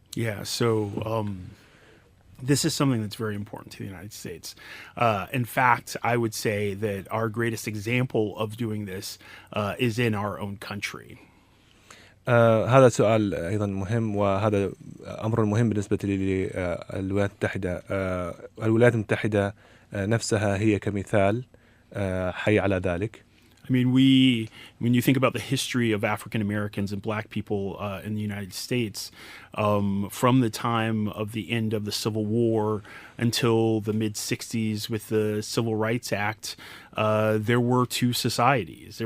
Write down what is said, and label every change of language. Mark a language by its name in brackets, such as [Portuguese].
[English] Yeah, so this is something that's very important to the United States. In fact, I would say that our greatest example of doing this is in our own country. [Arabic] هذا سؤال أيضا مهم، وهذا أمر مهم بالنسبة للولايات المتحدة. الولايات المتحدة نفسها هي كمثال حي على ذلك. [English] I mean, when you think about the history of African Americans and Black people in the United States, from the time of the end of the Civil War until the mid-'60s with the Civil Rights Act, there were two societies.